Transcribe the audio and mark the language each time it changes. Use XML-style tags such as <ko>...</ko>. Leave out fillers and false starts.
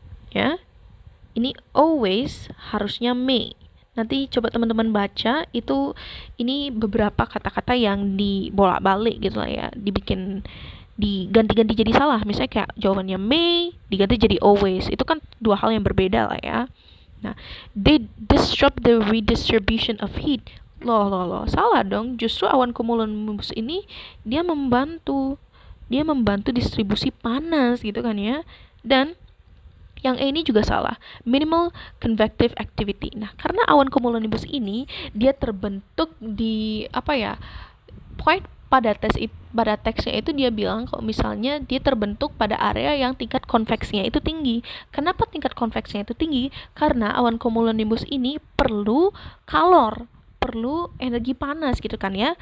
<id>Ya. Ini always harusnya may. Nanti coba teman-teman baca itu, ini beberapa kata-kata yang dibolak-balik gitu lah ya, diganti-ganti jadi salah. Misalnya kayak jawabannya may diganti jadi always. Itu kan dua hal yang berbeda lah ya.</id> <en>Nah, they disrupt the redistribution of heat.</en> <id>Loh, salah dong. Justru awan cumulonimbus ini dia membantu distribusi panas gitu kan ya. Dan yang E ini juga salah.</id> <en>Minimal convective activity.</en> <id>Nah, karena awan cumulonimbus ini dia terbentuk di pokoknya pada teksnya itu dia bilang kalau misalnya dia terbentuk pada area yang tingkat konveksinya itu tinggi. Kenapa tingkat konveksinya itu tinggi? Karena awan cumulonimbus ini perlu perlu energi panas gitu kan ya.</id>